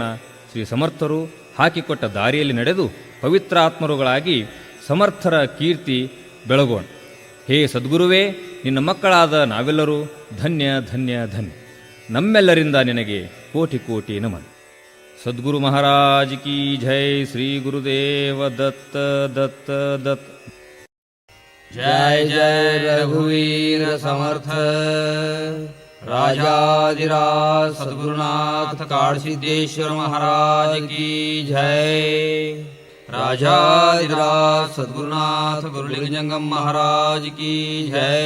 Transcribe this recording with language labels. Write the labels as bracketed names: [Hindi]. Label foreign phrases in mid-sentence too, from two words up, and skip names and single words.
[Kannada] ಶ್ರೀ ಸಮರ್ಥರು ಹಾಕಿಕೊಟ್ಟ ದಾರಿಯಲ್ಲಿ ನಡೆದು ಪವಿತ್ರಾತ್ಮರುಗಳಾಗಿ ಸಮರ್ಥರ ಕೀರ್ತಿ ಬೆಳಗೋಣ. ಹೇ ಸದ್ಗುರುವೇ, ನಿನ್ನ ಮಕ್ಕಳಾದ ನಾವೆಲ್ಲರೂ ಧನ್ಯ ಧನ್ಯ ಧನ್ಯ. ನಮ್ಮೆಲ್ಲರಿಂದ ನಿನಗೆ ಕೋಟಿ ಕೋಟಿ ನಮನ. [Hindi] सद्गुरु महाराज की जय. [Kannada] ಶ್ರೀ ಗುರುದೇವ ದತ್ತ ದತ್ತ ದತ್ತ. [Hindi] जय जय रघुवीर समर्थ राजाधिराज सद्गुरुनाथ काळसिद्धेश्वर महाराज की जय. राजाधिराज सद्गुरुनाथ गुरुलिंगजंगम महाराज की जय.